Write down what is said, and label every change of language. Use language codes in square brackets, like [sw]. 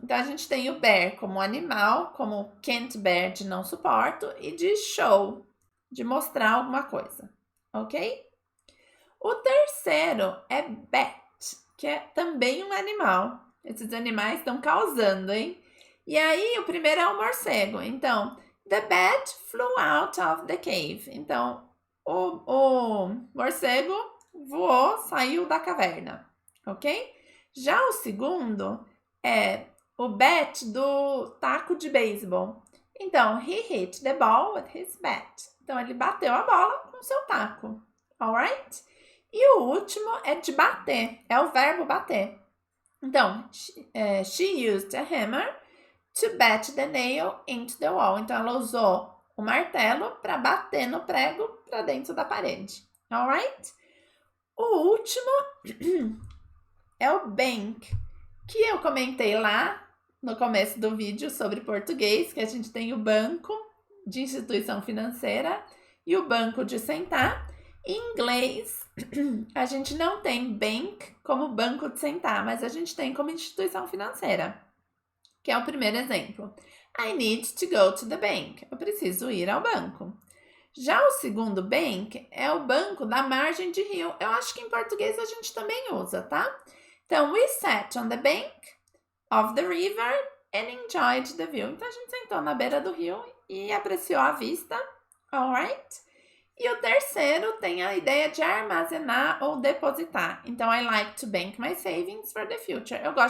[pt] Então, a gente tem o bear como animal, como can't bear de não suporto e de show, de mostrar alguma coisa, ok? O terceiro é bat, que é também um animal. Esses animais estão causando, hein? E aí, o primeiro é o morcego. Então, [en] the bat flew out of the cave. [pt] Então, o morcego voou, saiu da caverna, ok? Já o segundo é o bat do taco de beisebol. Então, [en] he hit the ball with his bat. [pt] Então, ele bateu a bola com seu taco, [en] alright? [pt] E o último é de bater, é o verbo bater. Então, [en] she used a hammer to bat the nail into the wall. [pt] Então, ela usou o martelo para bater no prego para dentro da parede, [en] alright? [pt] O último é o bank, que eu comentei lá no começo do vídeo sobre português, que a gente tem o banco de instituição financeira e o banco de sentar. Em inglês, a gente não tem bank como banco de sentar, mas a gente tem como instituição financeira, que é o primeiro exemplo. [en] I need to go to the bank. [pt] Eu preciso ir ao banco. Já o segundo bank é o banco da margem de rio. Eu acho que em português a gente também usa, tá? Então, [en] we sat on the bank of the river and enjoyed the view. [pt] Então, a gente sentou na beira do rio e apreciou a vista, [en] alright? [pt] E o terceiro tem a ideia de armazenar ou depositar. Então, [en] I like to bank my savings for the future.